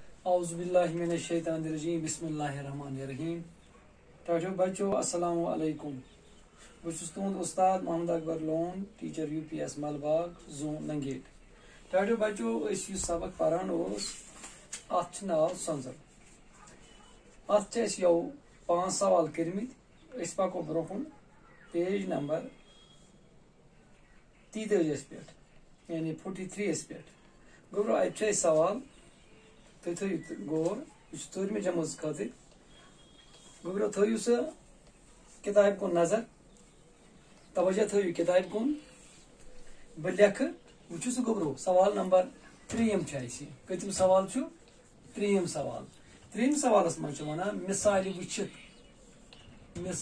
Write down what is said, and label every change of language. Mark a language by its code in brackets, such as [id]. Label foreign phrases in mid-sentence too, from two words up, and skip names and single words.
[ar] اعوذ باللہ من الشیطان الرجیم بسم اللہ الرحمن الرحیم [ks] ٹاٹو بچو [ar] السلام علیکم [ks] بس تہد استاد محمد اکبر لون ٹیچر یو پی ایس ملباغ زون ننگیٹ ٹاٹو بچو اس سبق پران ات ناو سنزر ات یو 5 سوال کرمت اس پکو برون پیج نمبر 33 پہ یعنی 43 پہ گوبرو اتھ سوال تھی تھو غور یہ 4 جماعت خاطر گوبرو تھو سہ کتاب کن نظر توجہ تھو کتاب کن بہ لکھ وچو سہ گوبرو سوال نمبر 3 کتم سوال 3 سوال 3 سوالس من ونان مثال وچھت